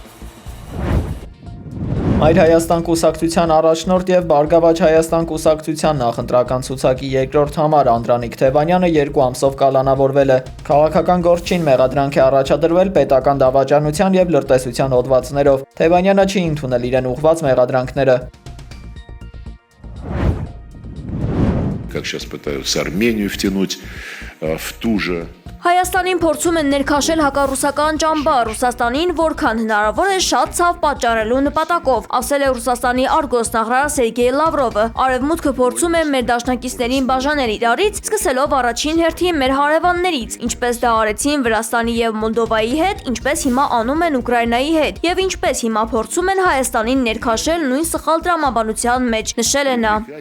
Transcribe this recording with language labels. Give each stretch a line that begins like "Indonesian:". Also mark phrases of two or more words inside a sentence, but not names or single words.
Armenian: Մայր Հայաստան կուսակցության առաջնորդ և Բարգավաճ Հայաստան կուսակցության նախընտրական ցուցակի երկրորդ համար Անդրանիկ Թևանյանը 2 ամսով կալանավորվել է։ Քաղաքական գործչին մեղադրանք է առաջադրվել պետական դավաճանության և լրտեսության հոդվածներով։ Թևանյանը չի ընդունել իրեն ուղղված մեղադրանքները։
Russian: Как сейчас пытаются Армению втянуть в ту же.
Armenian: Հայաստանին փորձում են ներքաշել հակառուսական ճամբար, Ռուսաստանին որքան հնարավոր է շատ ցավ պատճառելու նպատակով, ասել է Ռուսաստանի արտգործնախարար Սերգեյ Լավրովը։ Արևմուտքը փորձում է մեր դաշնակիցներին բաժանել իրարից, սկսելով առաջին հերթին մեր հարևաններից, ինչպես դա արեցին Վրաստանի և Մոլդովայի հետ, ինչպես հիմա անում են Ուկրաինայի հետ, և ինչպես հիմա փորձում են Հայաստանին ներքաշել նույն սխալ տրամաբանության մեջ, նշել է նա։